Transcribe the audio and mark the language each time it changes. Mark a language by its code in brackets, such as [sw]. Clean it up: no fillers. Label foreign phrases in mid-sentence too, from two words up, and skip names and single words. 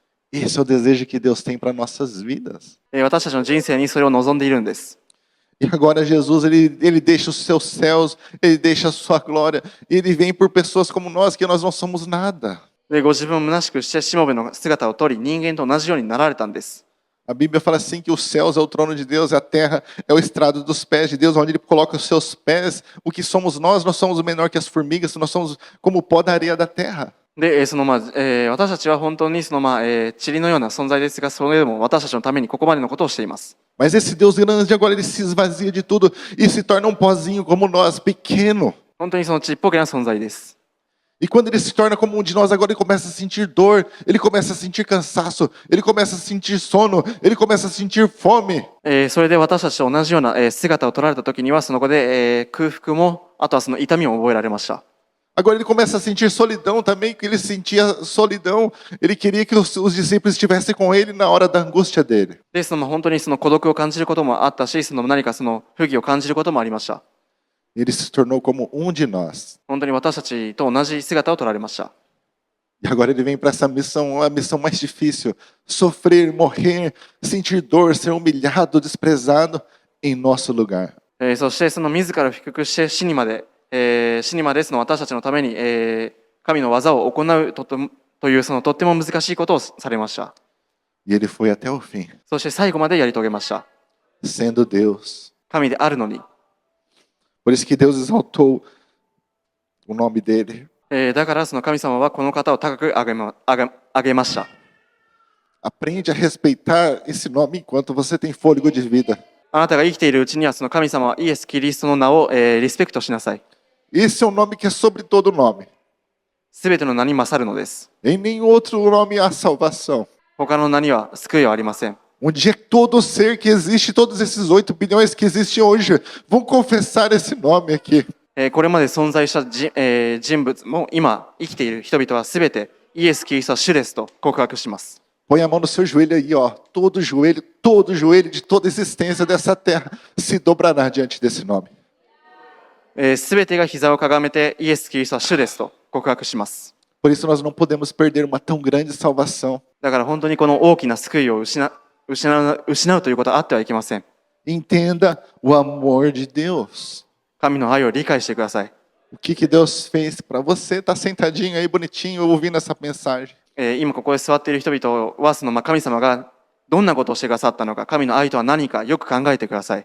[pt] Esse é o desejo que Deus tem para nossas vidas. [ja] 私たちの人生にそれを望んでいるんです。 [pt] E agora Jesus, ele deixa os seus céus, ele deixa a sua glória, e ele vem por pessoas como nós, que nós não somos nada. [ja] で、ご自分を虚しくしてしもべの姿を取り、人間と同じようになられたんです。 [pt] A Bíblia fala assim que os céus é o trono de Deus, e a terra é o estrado dos pés de Deus, onde ele coloca os seus pés. O que somos nós somos menor que as formigas, nós somos como o pó da areia da terra. [ja] で、私たちは本当に塵のような存在ですが、それでも私たちのためにここまでのことをしています。 [pt] Mas esse Deus grande agora ele se esvazia de tudo e se torna um pozinho como nós, pequeno. [ja] 本当にちっぽけな存在です。 [pt] E quando ele se torna como um de nós, agora ele começa a sentir dor, ele começa a sentir cansaço, ele começa a sentir sono, ele começa a sentir fome. [ja] それで私たちと同じような姿を取られた時には、その子で空腹も、あとは痛みも覚えられました。 [pt] Agora ele começa a sentir solidão também, que ele sentia solidão, ele queria que os discípulos estivessem com ele na hora da angústia dele. [ja] で、本当に孤独を感じることもあったし、何か不義を感じることもありました。 [pt] Ele se tornou como um de nós. [ja] 本当に私たちと同じ姿を取られました。 [pt] E agora ele vem para essa missão, a missão mais difícil: sofrer, morrer, sentir dor, ser humilhado, desprezado em nosso lugar. [ja] そして自ら低くして死にまで私たちのために、神の技を行うというとっても難しいことをされました。 [pt] E ele foi até o fim. [ja] そして最後までやり遂げました。 [pt] Sendo Deus. [ja] 神であるのに。 [pt] Por isso que Deus exaltou o nome dele. [ja] だから神様はこの方を高く上げました。 [pt] Aprende a respeitar esse nome enquanto você tem fôlego de vida. [ja] あなたが生きているうちには神様はイエス・キリストの名を、リスペクトしなさい。 [pt] Esse é o nome que é sobre todo nome. [ja] すべての名に勝るのです。 [pt] Em nenhum outro nome há salvação. [ja] 他の名には救いはありません。 [pt] Um dia todo ser que existe, todos esses 8 bilhões que existem hoje, vão confessar esse nome aqui. [ja] これまで存在した人物も今生きている人々はすべてイエス・キリストは主ですと告白します。 [pt] Põe a mão no seu joelho aí, ó. Todo joelho de toda existência dessa terra se dobrará diante desse nome. [ja] すべてが膝をかがめてイエス・キリストは主ですと告白します。 [pt] Por isso nós não podemos perder uma tão grande salvação. [ja] だから本当にこの大きな救いを失うということはあってはいけません。 [pt] Entenda o amor de Deus. [ja] 神の愛を理解してください。 [pt] O que Deus fez para você? Tá sentadinho aí, bonitinho, ouvindo essa mensagem. [ja] 今ここで座っている人々は神様がどんなことをしてくださったのか、神の愛とは何かよく考えてください。